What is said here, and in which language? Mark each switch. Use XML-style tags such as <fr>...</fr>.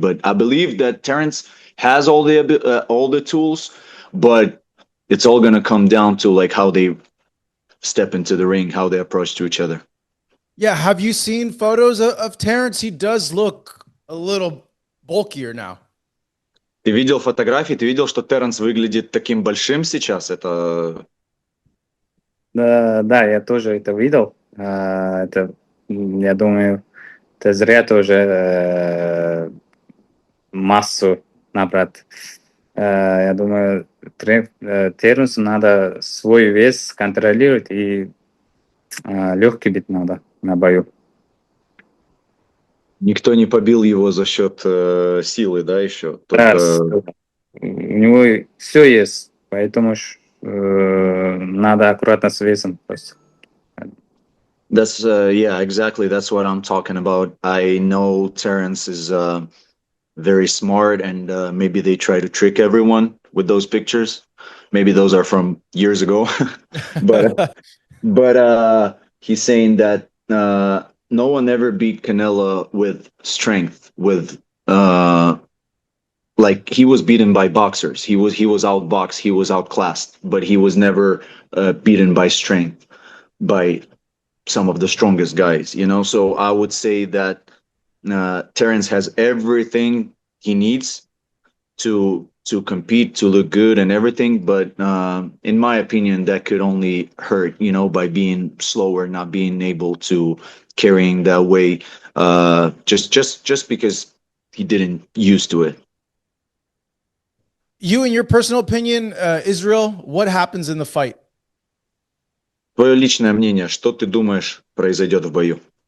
<en>But I believe that Terrence has all the tools, but it's all gonna come down to like how they step into the ring, how they approach to each other. Yeah, have you seen photos of Terrence? He does look a little bulkier now.</en> <ru>Ты видел фотографии? Ты видел, что Терренс выглядит таким большим сейчас? Это Да, я тоже это видел. Это, я думаю, это зря тоже массу набрать. Я думаю, Тернусу надо свой вес контролировать и легкий быть надо на бою. никто не побил его за счет силы, да, еще? Да, Только у него все есть, поэтому надо аккуратно с весом просто.</ru> <en>that's yeah, exactly. That's what I'm talking about. I know Terrence is very smart, and maybe they try to trick everyone with those pictures. Maybe those are from years ago, but he's saying that no one ever beat Canelo with strength, with like he was beaten by boxers. He was outboxed, he was outclassed, but he was never beaten by strength by some of the strongest guys. So I would say that Terrence has everything he needs to to compete, to look good and everything. But in my opinion, that could only hurt, by being slower, not being able to carrying that weight, just because he didn't used to it. You, in your personal opinion, Israel, what happens in the fight?</en> <ru>Твое личное мнение, что ты думаешь произойдет в бою?</ru>